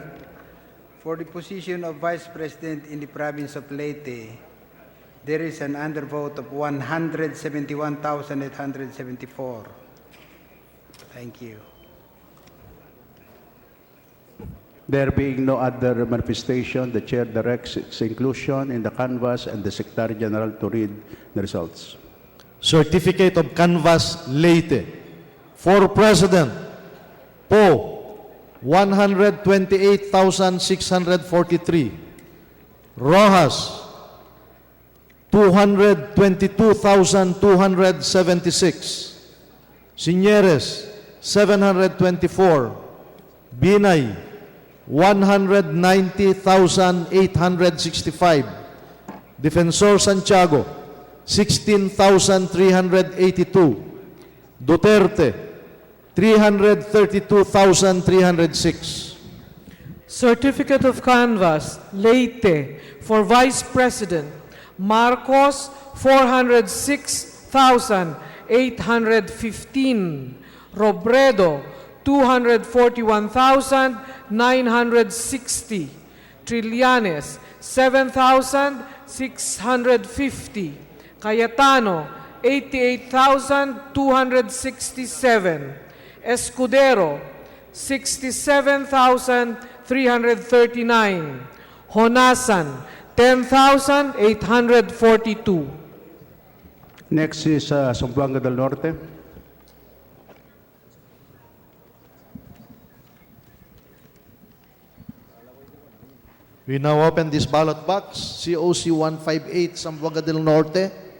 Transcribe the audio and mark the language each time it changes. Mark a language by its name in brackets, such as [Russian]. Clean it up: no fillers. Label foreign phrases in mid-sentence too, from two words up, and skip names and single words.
[English] for the position of Vice President in the province of Leyte, there is an undervote of 171,874. Thank you. There being no other manifestation, the chair directs its inclusion in the canvass and the Secretary General to read the results. Certificate of Canvass Leyte. For President, Po, 128,643. Rojas, 222,276. Sinieres, 724. Binay, 190,865. Defensor Santiago, 16,382. Duterte, 332,306. Certificate of canvass, Leyte, for Vice President, Marcos, 406,815. Robredo, 241,960. Trillanes, 7,650. Cayetano, 88,267. Escudero, 67,339. Honasan, 10,842. Next is Zamboanga del Norte. We now open this ballot box, COC 158, Zamboanga del Norte.